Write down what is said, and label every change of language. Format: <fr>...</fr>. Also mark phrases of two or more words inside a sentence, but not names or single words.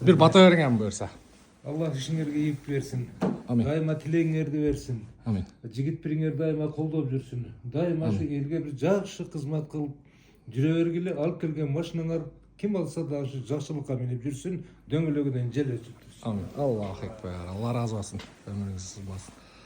<ky>Бир бата бериңем буюрса. Аллах ишиңерге ийип берсин. Амин. Дайыма тилегиңерди берсин. Амин. Жигит бириңер дайыма колдоп жүрсүн. Дайыма шу элге бир жакшы кызмат кылып жүрө бергиле. Алып келген машинаңар ким алса да ушу жакшылыкка минип жүрсүн. Дөңгөлөгүнөн жел өтүп турсун. Амин.</ky> <ar>الله أكبر.</ar> <ky>Алла разы болсын. Өмүрүңүз сыз болсын.</ky>